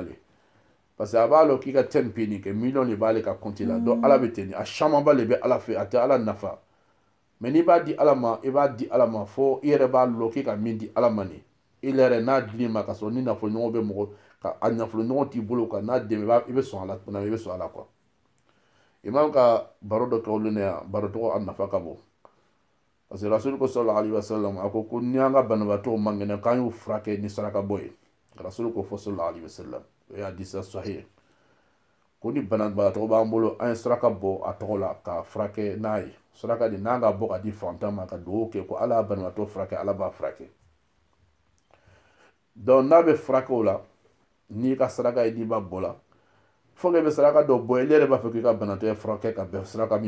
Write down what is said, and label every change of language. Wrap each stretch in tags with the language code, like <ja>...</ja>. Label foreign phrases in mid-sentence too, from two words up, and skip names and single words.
<bm>le parce que a b'a lɔn k'i ka 10p nin kɛ miliyɔn de b'ale ka compte la donc ala bɛ ten a caman ba le bɛ ala fɛ a tɛ ala nafa mais n'i b'a di ala ma i b'a di ala ma fo i yɛrɛ b'a lɔn k'i ka min di ala ma nin i yɛrɛ n'a dil'i ma ka sɔrɔ ni nafolo ɲɔgɔn bɛ mɔgɔ ka a nafolo ɲɔgɔn t'i bolo ka n'a dɛmɛ i bɛ sɔn a la i bɛ sɔn a la quoi imam ka baro dɔ kɛ olu ne yan baro tɔgɔ a nafa ka bon parce que rasul ko</bm> <ar>صلى الله عليه وسلم</ar> <bm>a ko ni an ka banabaatɔw man kɛnɛ k'an y'u furakɛ ni saraka bɔ ye rasul ko fɔ</bm> <ar>صلى الله عليه وسلم</ar> <bm>o ye hadisa sahih ko ni banabaatɔ b'an bolo an ye saraka bɔ a tɔgɔ la ka furakɛ n'a ye saraka di n'an ka bɔ ka di fantan ma ka dugawu kɛ ko ala y'a banabaatɔ furakɛ ala b'a furakɛ donc n'a bɛ furakɛ o la n'i ka saraka ye n'i b'a bɔ la fo que bɛ saraka dɔ bɔ ile yɛrɛ b'a fɛ k'i ka banabaatɔ ye furakɛ ka bɛn saraka min</bm>